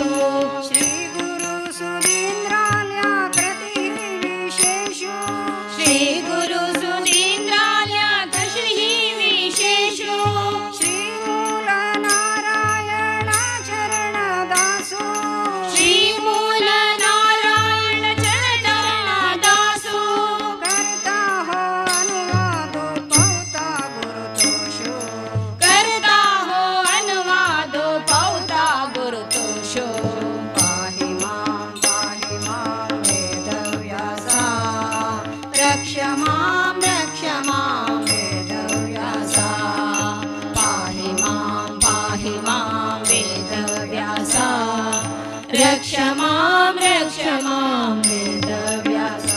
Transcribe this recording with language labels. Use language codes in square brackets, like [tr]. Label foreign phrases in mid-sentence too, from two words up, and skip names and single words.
[kok] श्री गुरु सुधींद्राल्या कृती विशेषो श्री गुरु सुधींद्राल्या श्री विशेषो श्री मूल नारायणा चरणदासो श्री मूल नारायण चरणादासो करता हो अनुवादो पौता गुरुतोषो करता हो अनुवादो पौता गुरुतोषो [sa] पाहि मां वेदव्यासा रक्ष मां वेदव्यासा पाहि मां वेदव्यासा रक्ष मां वेदव्यासा